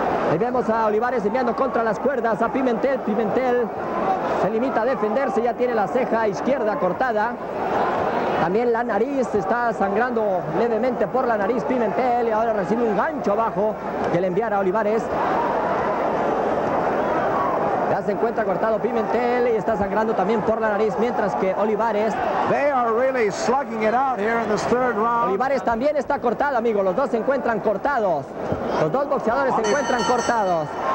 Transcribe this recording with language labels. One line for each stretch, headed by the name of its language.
Spanish: Ahí vemos a Olivares enviando contra las cuerdas a Pimentel. Pimentel se limita a defenderse, ya tiene la ceja izquierda cortada. También la nariz, está sangrando levemente por la nariz Pimentel, y ahora recibe un gancho abajo que le enviara a Olivares. Ya se encuentra cortado Pimentel y está sangrando también por la nariz, mientras que Olivares...
English: They are really slugging it out here in this third round.
Spanish: Olivares también está cortado, amigos. Los dos se encuentran cortados. Los dos boxeadores se encuentran cortados.